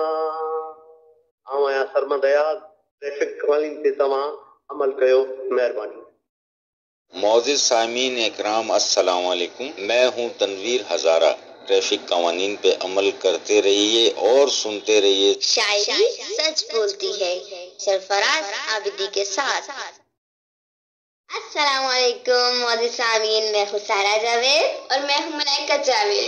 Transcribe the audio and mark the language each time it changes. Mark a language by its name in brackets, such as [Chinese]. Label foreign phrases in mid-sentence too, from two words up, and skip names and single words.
[Sindhi] आउं आहियां सरमद अयाज़, ट्रैफिक वालिन ते तव्हां अमल कयो, महिरबानी। [Urdu] معزز سامعین اکرام السلام علیکم، میں ہوں تنویر ہزارہ۔ ٹریفک قوانین پہ عمل کرتے رہیے اور سنتے رہیے شاعری سچ بولتی ہے، سرفراز عابدی کے ساتھ۔ السلام علیکم معزز سامعین، میں ہوں سارا جاوید اور میں ہوں ملائکہ جاوید۔